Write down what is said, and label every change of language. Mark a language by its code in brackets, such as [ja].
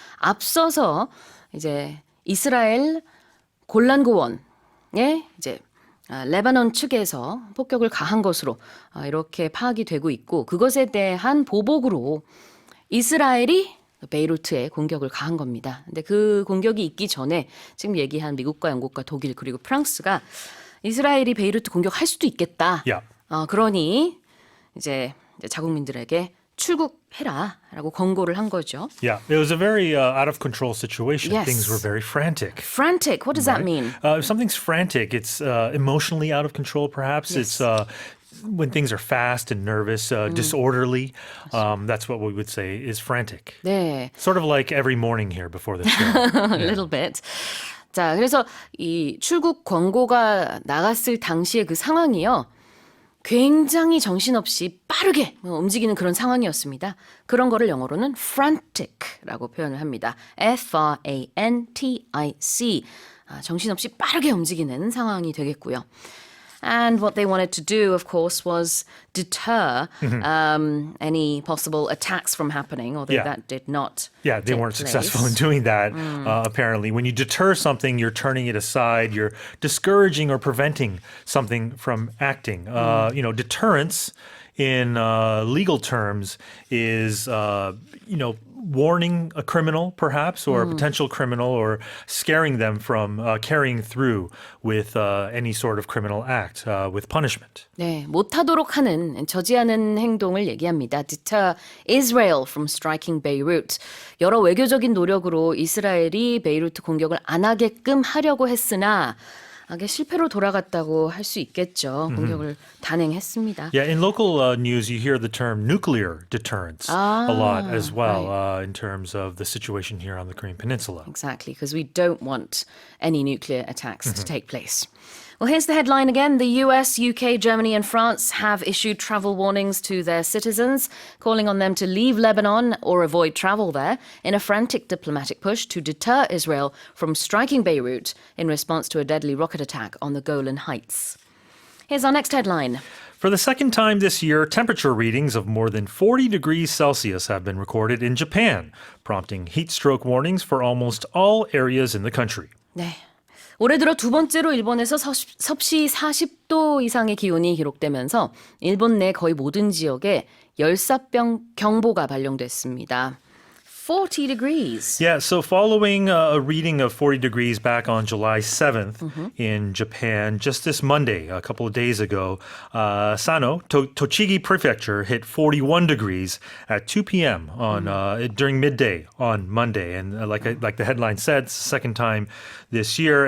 [ko] 앞서서 이제 이스라엘 골란 고원에 이제 레바논 측에서 폭격을 가한 것으로 이렇게 파악이 되고 있고 그것에 대한 보복으로 이스라엘이 베이루트에 공격을 가한 겁니다. 근데 그 공격이 있기 전에 지금 얘기한 미국과 영국과 독일 그리고 프랑스가 이스라엘이 베이루트 공격할 수도 있겠다. [en] Yeah. [ko] 그러니 이제 자국민들에게 출국해라라고 권고를 한 거죠. [en] Yeah, it was a very out of control situation. Yes. Things were very frantic. Frantic, what does that mean? If something's frantic, it's emotionally out of control, perhaps. Yes. It's when things are fast and nervous, disorderly. That's what we would say is frantic. [ko] 네. [en] Sort of like every morning here before the show. A little bit. [ko] 자, 그래서 이 출국 권고가 나갔을 당시의 그 상황이요. 굉장히 정신없이 빠르게 움직이는 그런 상황이었습니다. 그런 거를 영어로는 frantic라고 표현을 합니다. [en] F-R-A-N-T-I-C. [ko] 정신없이 빠르게 움직이는 상황이 되겠고요. [en] And what they wanted to do, of course, was deter any possible attacks from happening, although Yeah. that did not Yeah, they take weren't place. successful in doing that, apparently. When you deter something, you're turning it aside, you're discouraging or preventing something from acting. Deterrence in legal terms is, warning a criminal, perhaps, or a potential criminal, or scaring them from carrying through with any sort of criminal act, with punishment. [ko] 네, 못하도록 하는, 저지하는 행동을 얘기합니다. [en] Deter Israel from striking Beirut. [ko] 여러 외교적인 노력으로 이스라엘이 베이루트 공격을 안 하게끔 하려고 했으나 이게 실패로 돌아갔다고 할 수 있겠죠. 공격을 단행했습니다. [en] Yeah, in local news, you hear the term nuclear deterrence a lot as well in terms of the situation here on the Korean Peninsula. Exactly, because we don't want any nuclear attacks to take place. Well, here's the headline again. The US, UK, Germany, and France have issued travel warnings to their citizens, calling on them to leave Lebanon or avoid travel there in a frantic diplomatic push to deter Israel from striking Beirut in response to a deadly rocket attack on the Golan Heights. Here's our next headline. For the second time this year, temperature readings of more than 40 degrees Celsius have been recorded in Japan, prompting heat stroke warnings for almost all areas in the country. [ko] 네. 올해 들어 두 번째로 일본에서 섭씨 40도 이상의 기온이 기록되면서 일본 내 거의 모든 지역에 열사병 경보가 발령됐습니다. [en] 40 degrees. Yeah, so following a reading of 40 degrees back on July 7th in Japan, just this Monday, a couple of days ago, Sano, Tochigi Prefecture, hit 41 degrees at 2 p.m. on during midday on Monday. And like the headline said, it's the second time this year.